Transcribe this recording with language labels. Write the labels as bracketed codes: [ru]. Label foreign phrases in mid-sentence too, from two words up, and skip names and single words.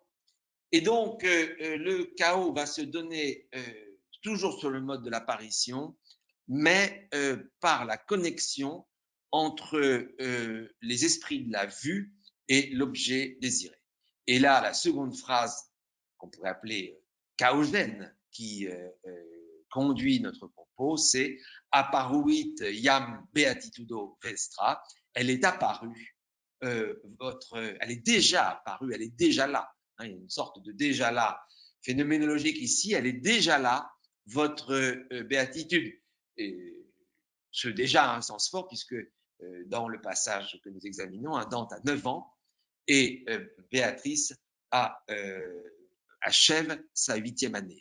[fr] Et donc le chaos va se donner toujours sur le mode de l'apparition, mais par la connexion entre les esprits de la vue et l'objet désiré. Et là, la seconde phrase qu'on pourrait appeler chaosène, qui conduit notre propos, c'est [la] apparuit iam beatitudo vestra. [fr] Elle est apparue, elle est déjà apparue, elle est déjà là. Hein, il y a une sorte de déjà là phénoménologique ici, elle est déjà là, votre béatitude. Et ce déjà a un sens fort, puisque dans le passage que nous examinons, hein, Dante a 9 ans et Béatrice achève sa 8e année.